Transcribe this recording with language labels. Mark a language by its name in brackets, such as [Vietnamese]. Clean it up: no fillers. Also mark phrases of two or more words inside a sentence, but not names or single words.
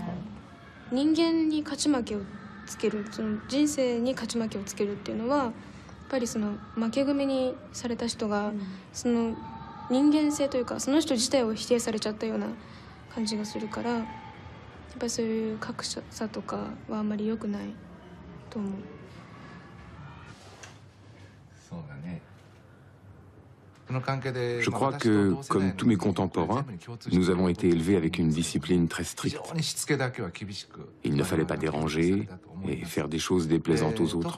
[Japanese] 人間に勝ち負けをつける、その人生に勝ち負けをつけるっていうのはやっぱりその負け組にされた人が、その人間性というかその人自体を否定されちゃったような感じがするから。やっぱりそういう格差とかはあんまり良くないと思う。 [French] Je crois que, comme tous mes contemporains, nous avons été élevés avec une discipline très stricte. Il ne fallait pas déranger et faire des choses déplaisantes aux autres.